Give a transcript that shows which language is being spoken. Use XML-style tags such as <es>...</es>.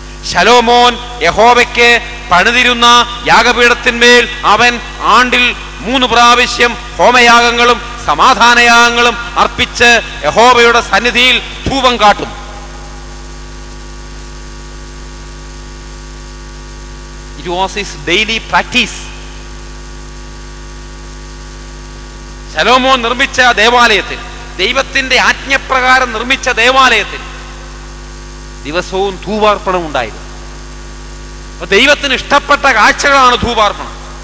<ml>ശലോമോൻ യഹോവയ്ക്ക് പണിതിരുന്ന യാഗപീഠത്തിന്മേൽ അവൻ ആണ്ടിൽ 3 പ്രാവശ്യം ഹോമയാഗങ്ങളും സമാധാനയാഗങ്ങളും അർപ്പിച്ച് യഹോവയുടെ സന്നിധിയിൽ ധൂപം കാട്ടും.</ml> <en>It was his daily practice.</en> <ml>ശലോമോൻ നിർമ്മിച്ച ദേവാലയത്തിൽ, ദൈവത്തിന്റെ ആജ്ഞപ്രകാരം നിർമ്മിച്ച ദേവാലയത്തിൽ ദിവസവും ധൂപാർപ്പണം ഉണ്ടായിരുന്നു. അപ്പൊ ദൈവത്തിന് ഇഷ്ടപ്പെട്ട കാഴ്ചകളാണ് ധൂപാർപ്പണം.</ml>